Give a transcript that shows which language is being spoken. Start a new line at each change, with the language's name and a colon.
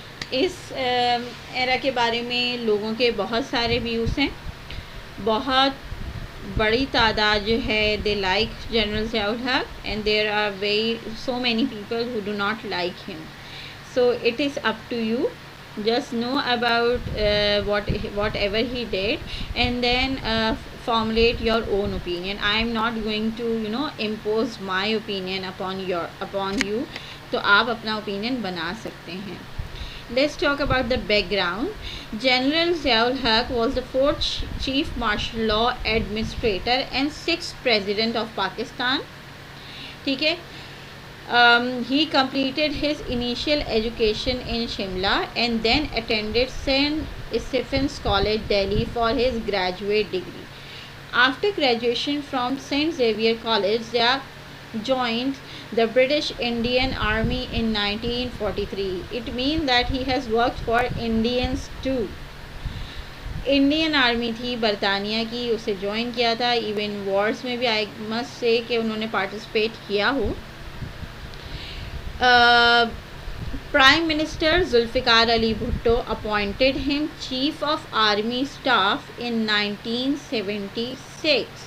Urdu: اس ایرا کے بارے میں لوگوں کے بہت سارے ویوز ہیں. بہت بڑی تعداد جو ہے
English: They like General Zia ul-Haq and there are very so many people who do not like him. So it is up to you. Just know about whatever he did, and then formulate your own opinion. I am not going to impose my opinion upon you.
Urdu: تو آپ اپنا opinion بنا سکتے ہیں.
English: Let's talk about the background. General Zia ul Haq was the fourth chief martial law administrator and sixth president of Pakistan.
Urdu: ٹھیک ہے.
English: He completed his initial education in Shimla and then attended St. Stephen's College, Delhi for his graduate degree. After graduation from St. Xavier College, Zia joined the British Indian Army in 1943. It means that he has worked for Indians too.
Urdu: Indian army تھی برطانیہ کی, اسے join کیا تھا. Even wars میں بھی
English: I must say
Urdu: کہ انہوں نے پارٹیسپیٹ کیا ہو.
English: Prime minister Zulfikar Ali Bhutto appointed him chief of army staff in 1976.